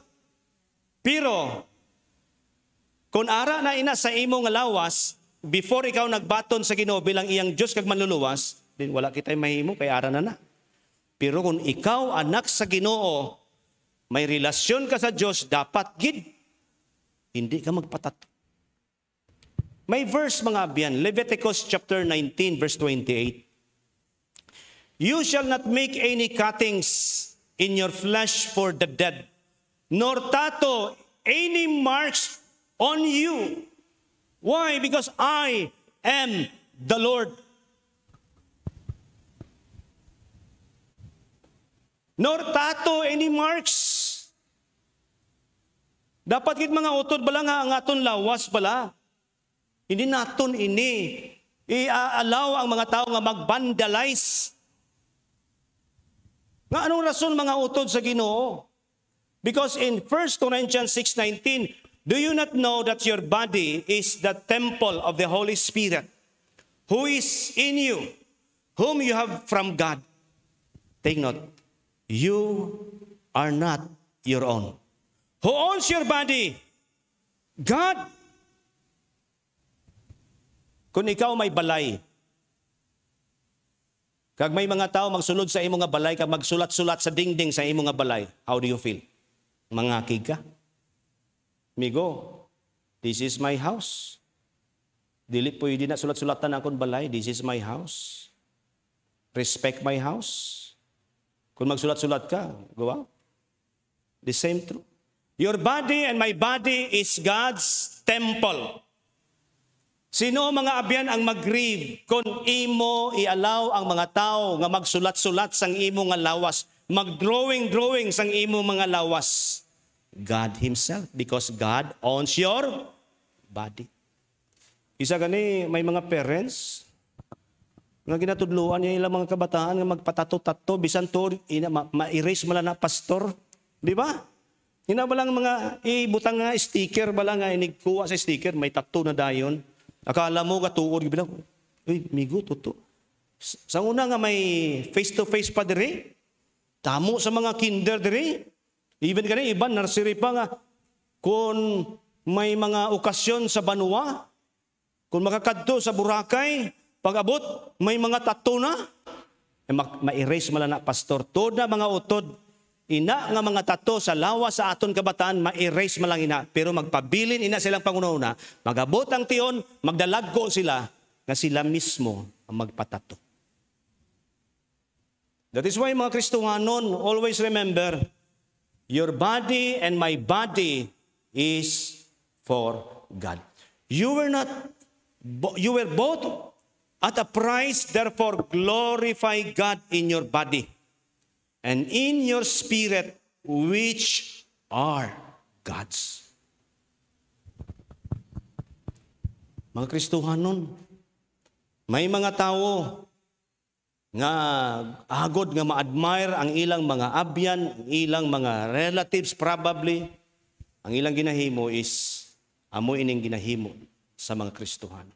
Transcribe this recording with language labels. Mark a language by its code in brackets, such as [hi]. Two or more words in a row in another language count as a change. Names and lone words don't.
[hil] Pero, kung ara na ina sa imong lawas, before ikaw nagbaton sa Ginoo bilang iyang Diyos kag manluluwas, din wala kitay mahimo kay ara na. Pero kung ikaw anak sa Ginoo, may relasyon ka sa Diyos, dapat gid hindi ka magpatato. May verse mga abyan, Leviticus chapter 19 verse 28. [en] You shall not make any cuttings in your flesh for the dead, nor tattoo any marks on you. Why? Because I am the Lord. Nor tattoo any marks. [hil] Dapat kit mga utod bala nga ang aton lawas bala. Hindi naton ini i-allow ang mga tao nga mag-vandalize. Nga anong rason mga utod sa Ginoo? [en] Because in 1 Corinthians 6:19, do you not know that your body is the temple of the Holy Spirit, who is in you, whom you have from God? Take note, you are not your own. Who owns your body? God. [hil] Kung ikaw may balay, kag may mga tao magsulod sa imong nga balay, kag magsulat-sulat sa dingding sa imong nga balay, [en] how do you feel? [hil] Mangakig ka? Migo, [en] this is my house. [ceb] Dili pwede na sulat-sulatan akong balay, [en] this is my house. Respect my house. [hil] Kung magsulat-sulat ka, [en] go out. The same true. Your body and my body is God's temple. [hil] Sino mga abyan ang mag-grieve kung imo i-allow ang mga tao nga magsulat-sulat sang imo nga lawas, mag-drawing sang imo mga lawas? [en] God Himself, because God owns your body. [hil] Isa gani, may mga parents, Nga ginatudluan niya ilang mga kabataan nga magpatato-tato, bisan to, ma-erase mo lang na pastor. Di ba? Hina ba lang mga ibutang nga sticker, ba lang nga inigkuha sa sticker, may tattoo na dayon. Akala mo katuod, bilang, uy, migo, toto. Sa una nga may face-to-face pa dire, tamo sa mga kinder dire, even kani iban, nursery pa nga, kung may mga okasyon sa Banwa, kung makakadto sa Boracay, pag-abot, may mga tattoo na, ma-erase mo lang na pastor. Tod na mga utod, ina nga mga tattoo sa lawas sa aton kabataan, ma-erase mo lang ina, pero magpabilin ina silang pangunauna, mag-abot ang tion, magdalagko sila, nga sila mismo ang magpatato. [en] That is why [hil] mga Kristohanon, [en] always remember, your body and my body is for God. You were both at a price, therefore glorify God in your body and in your spirit, which are God's. [hil] Mga Kristohanon, may mga tao nga agod nga ma-admire ang ilang mga abyan, ang ilang mga relatives probably. Ang ilang ginahimo is amo ining ginahimo sa mga Kristohanon.